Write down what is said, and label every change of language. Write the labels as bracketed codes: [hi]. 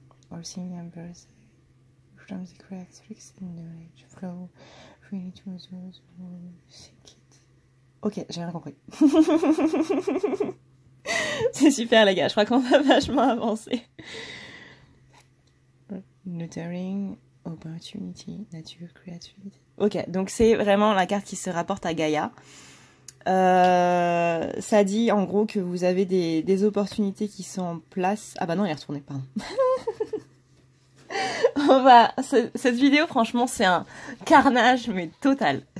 [en] Or seeing numbers from the characteristics in the age flow freely to those who seek it. [fr] Ok, j'ai rien compris. C'est super les gars, je crois qu'on va vachement avancer. [en] Nurturing, opportunity, nature, creativity. [fr] Ok, donc c'est vraiment la carte qui se rapporte à Gaïa. Ça dit en gros que vous avez des opportunités qui sont en place. Ah bah non, il est retourné, pardon. Cette vidéo, franchement, c'est un carnage, mais total.